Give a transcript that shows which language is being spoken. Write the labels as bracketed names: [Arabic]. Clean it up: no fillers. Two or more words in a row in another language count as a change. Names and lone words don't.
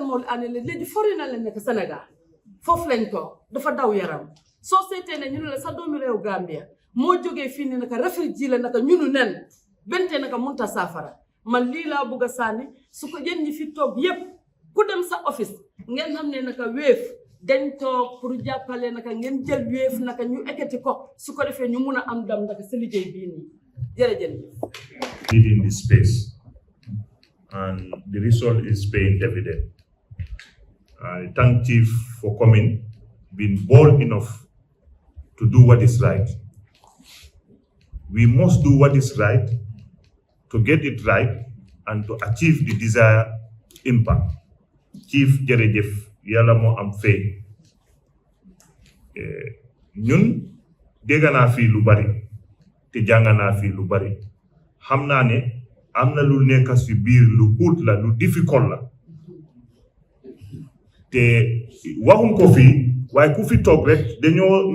[Wolof] Ali léegi foori na leen nekk Sénégal foofu lañ ko dafa daw yaram soo seetee ne ñu ne la sa doomi réew Gambia moo jógee fii ni naka réfugié la naka ñunu nen bente naka munta saafara man lii laa bugg a sànni su ko yéen ñi fi toog yépp ku dem sa office ngeen xam ne naka weef dañ toog pour jàppale naka ngeen jël weef naka ñu ekkati ko su ko defee ñu mun a am dam naka sa liggéey bii nii jërëjëf. [English] Within this space, and the result is paying dividend. I thank Chief for coming, being bold enough to do what is right. We must do what is right to get it right and to achieve the desired impact. [Wolof] Chief jërëjëf yàlla moo am fay. Ñun dégg naa fii lu bari te jàng naa fii lu bari xam naa ne am na lu nekk si biir lu xuut la lu difficult la te waxuñ ko fii waaye ku fi toog rek dañoo